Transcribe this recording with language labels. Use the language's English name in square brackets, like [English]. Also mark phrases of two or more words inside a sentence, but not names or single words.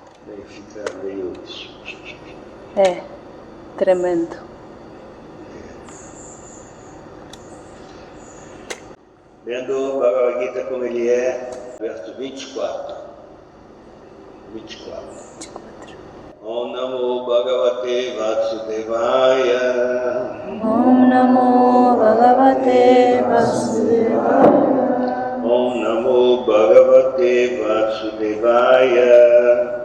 [Portuguese] Aí fica meio... É, tremendo. Lendo o Bhagavad Gita como ele é, verso 24. [Sanskrit] ॐ नमो भगवते वासुदेवाय. ॐ नमो भगवते वासुदेवाय. ॐ नमो भगवते वासुदेवाय.